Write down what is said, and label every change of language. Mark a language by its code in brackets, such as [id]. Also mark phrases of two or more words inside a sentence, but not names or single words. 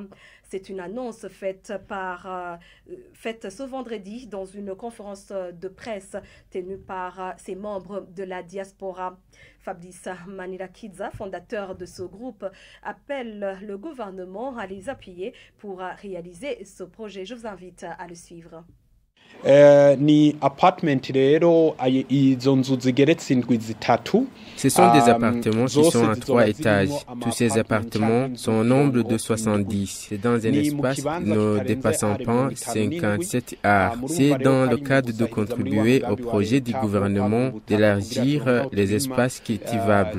[fr] C'est une annonce faite ce vendredi dans une conférence de presse tenue par ses membres de la diaspora. Fabrice Manirakidza, fondateur de ce groupe, appelle le gouvernement à les appuyer pour réaliser ce projet. Je vous invite à le suivre. [rn] Ni apartment rero izo nzu zigeretse indwi zitatu. [fr] Ce sont des appartements qui sont à 3 étages. Tous ces appartements sont au nombre de 70. C'est dans un espace ne dépassant pas 57 arts. C'est dans le cadre de contribuer au projet du gouvernement d'élargir les espaces cultivables.